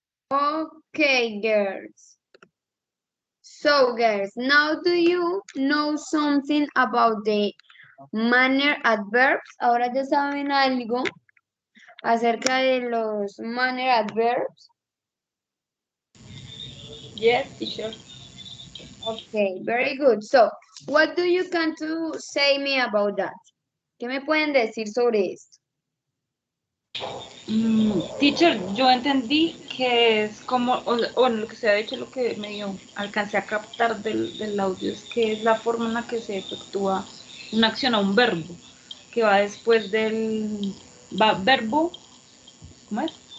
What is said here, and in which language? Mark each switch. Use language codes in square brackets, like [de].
[en] Okay, girls. So girls, now do you know something about the manner adverbs? [es] Ahora ya saben algo acerca de los manner adverbs. [en] Yes, teacher. Okay, very good. So, what do you can to say me about that? [es] ¿Qué me pueden decir sobre esto? Teacher, yo entendí que es como, bueno, lo que se ha dicho, lo que medio alcancé a captar del audio es que es la forma en la que se efectúa una acción a un verbo, que va después del verbo, ¿cómo es?